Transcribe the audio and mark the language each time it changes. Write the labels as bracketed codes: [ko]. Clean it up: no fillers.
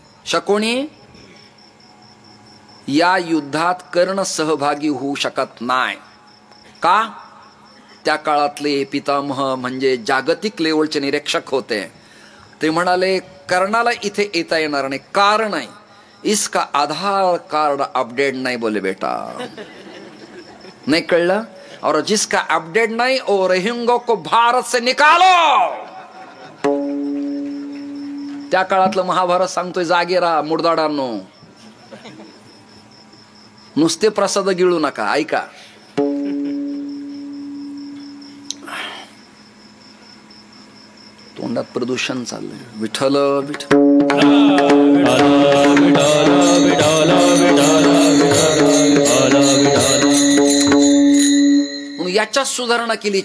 [mr] शकुनी, या युद्धात कर्ण सहभागी होऊ शकत नाही. का? त्या काळातले पितामह म्हणजे जागतिक लेवलचे निरीक्षक होते. ते म्हणाले कर्णाला इथे येता येणार नाही. कारण आहे [hi] इसका आधार कार्ड अपडेट नाही बोले बेटा. नहीं [mr] कळलं? [hi] और जिसका अपडेट नहीं वो रोहिंग्या को भारत से निकालो. [mr] त्या काळातलं महाभारत सांगतोय जागे राहा मुडदाडांनो. नुसते प्रसाद गिळू नका, ऐका. तोंडात प्रदूषण चाललंय. विठ्ठल विठ्ठल म्हणून याच्यात सुधारणा केली.